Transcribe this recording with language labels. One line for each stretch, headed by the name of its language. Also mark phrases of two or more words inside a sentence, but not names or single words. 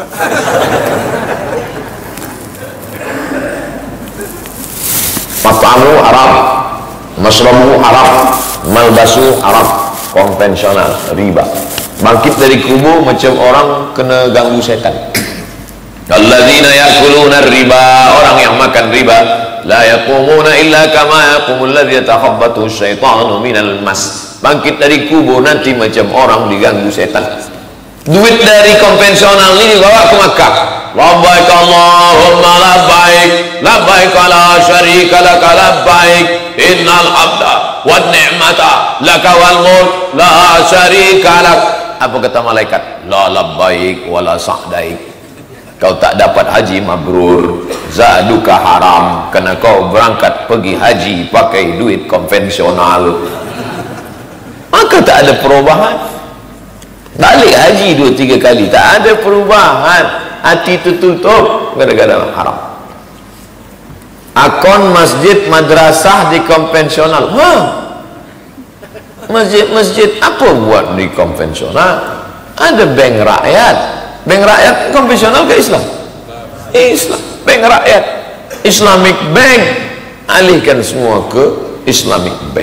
Arabic: مطعمه حرام، مشربه حرام، ملبسه حرام,
Malay: konvensional, riba. Bangkit dari kubur macam orang kena ganggu setan.
Arabic: الذين يأكلون الربا,
Malay: orang yang makan riba,
Arabic: لا يقومون إلا كما يقوم الذي يتخبطه الشيطان من المس.
Malay: Bangkit dari kubur nanti macam orang diganggu setan. Duit dari konvensional ini dibawa ke Makkah.
Arabic: لبيك اللهم لبيك، لبيك لا شريك لك لبيك، إن الحمد والنعمة لك والملك لا شريك لك.
Malay: Apa kata malaikat?
Arabic: لا لبيك ولا سعديك.
Malay: Kau tak dapat haji mabrur,
Arabic: زادك حرام,
Malay: kerana kau berangkat pergi haji pakai duit konvensional. Maka tak ada perubahan. Balik haji 2-3 kali, tak ada perubahan. Hati tertutup gara-gara haram. Akun masjid madrasah di konvensional. Masjid apa buat di konvensional? Ada bank rakyat. Bank rakyat konvensional ke Islam? Islam. Bank rakyat, Islamic Bank, alihkan semua ke Islamic Bank.